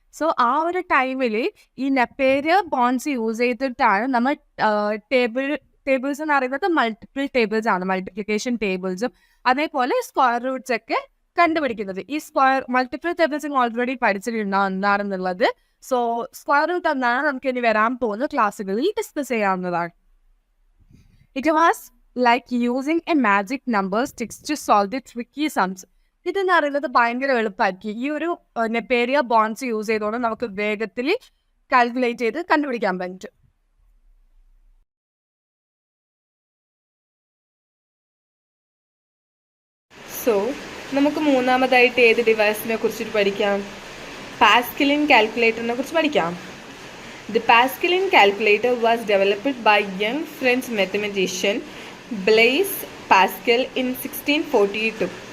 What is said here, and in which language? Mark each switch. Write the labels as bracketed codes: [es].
[ml] So ആ ഒരു ടൈമിൽ ഈ നെപ്പേരിയർ ബോൺസ് യൂസ് ചെയ്തിട്ടാണ് നമ്മൾ ടേബിൾസ് എന്ന് പറയുന്നത് മൾട്ടിപ്പിൾ ടേബിൾസ് ആണ്, മൾട്ടിപ്ലിക്കേഷൻ ടേബിൾസും അതേപോലെ സ്ക്വയർ റൂട്ട്സ് ഒക്കെ കണ്ടുപിടിക്കുന്നത്. ഈ മൾട്ടിപ്പിൾ ടേബിൾസ് ഓൾറെഡി പഠിച്ചിട്ടുണ്ടാവും എന്താണെന്നുള്ളത്. സോ സ്ക്വയർ റൂട്ട് എന്നാണ് നമുക്ക് ഇനി വരാൻ പോകുന്ന ക്ലാസ്സുകളിൽ ഡിസ്കസ് ചെയ്യാവുന്നതാണ്. [en] It was like using a magic number sticks to solve the tricky sums. [ml] ഇതെന്ന് പറയുന്നത് ഭയങ്കര എളുപ്പമാക്കി. ഈ ഒരു നെപ്പേരിയ ബോൺസ് യൂസ് ചെയ്തുകൊണ്ട് നമുക്ക് വേഗത്തിൽ കാൽക്കുലേറ്റ് ചെയ്ത് കണ്ടുപിടിക്കാൻ പറ്റും. സോ നമുക്ക് മൂന്നാമതായിട്ട് ഏത് ഡിവൈസിനെ കുറിച്ചിട്ട് പഠിക്കാം? പാസ്കലിൻ കാൽക്കുലേറ്ററിനെ കുറിച്ച് പഠിക്കാം. [en] The Pascalin calculator was developed by young French mathematician Blaise Pascal in 1642.